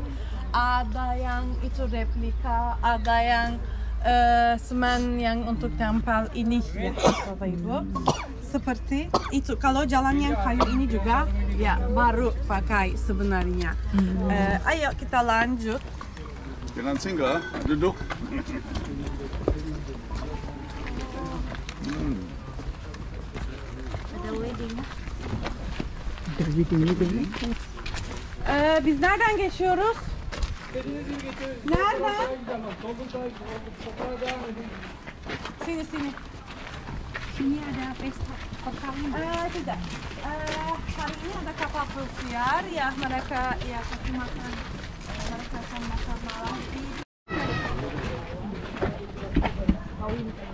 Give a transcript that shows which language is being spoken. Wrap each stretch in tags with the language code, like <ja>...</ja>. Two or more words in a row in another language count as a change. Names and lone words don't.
<id>Ada yang itu replika, ada yang semen yang untuk tempel ini ya Bapak Ibu. Seperti itu. Kalau jalan yang kayu ini juga ya baru pakai sebenarnya. Ayo kita lanjut. Jangan singgah, duduk.</id> <tr>Biz nereden geçiyoruz? Nereden?</tr> <id>Sini. Sini ada pesta perkawinan. Tidak. Hari ini ada kapal pesiar ya mereka ya kasih makan. Mereka akan makan malam di kawin.</id>